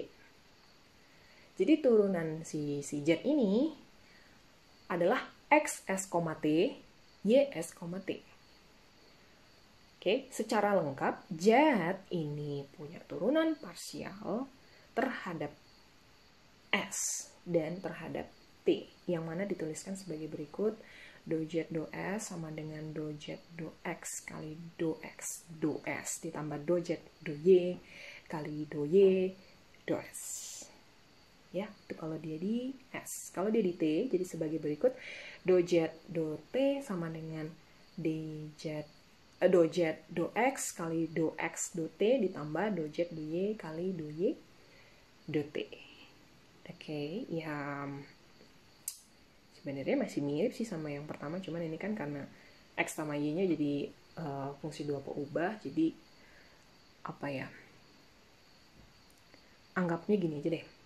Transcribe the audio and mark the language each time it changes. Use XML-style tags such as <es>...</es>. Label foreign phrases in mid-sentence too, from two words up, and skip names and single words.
<id>Jadi turunan si Z ini adalah X S, T, Y S, T. Oke, secara lengkap, Z ini punya turunan parsial terhadap S dan terhadap T, yang mana dituliskan sebagai berikut. Dou Z dou S sama dengan dou Z dou X kali dou X dou S ditambah dou Z dou Y kali dou Y dou S. Ya, itu kalau dia di S. Kalau dia di T, jadi sebagai berikut. Dou Z dou T sama dengan dou Z dou X kali dou X dou T ditambah dou Z dou Y kali dou Y dou T. Oke, ya sebenarnya masih mirip sih sama yang pertama, cuman ini kan karena X sama Y-nya jadi fungsi dua peubah, jadi apa ya, anggapnya gini aja deh.</id>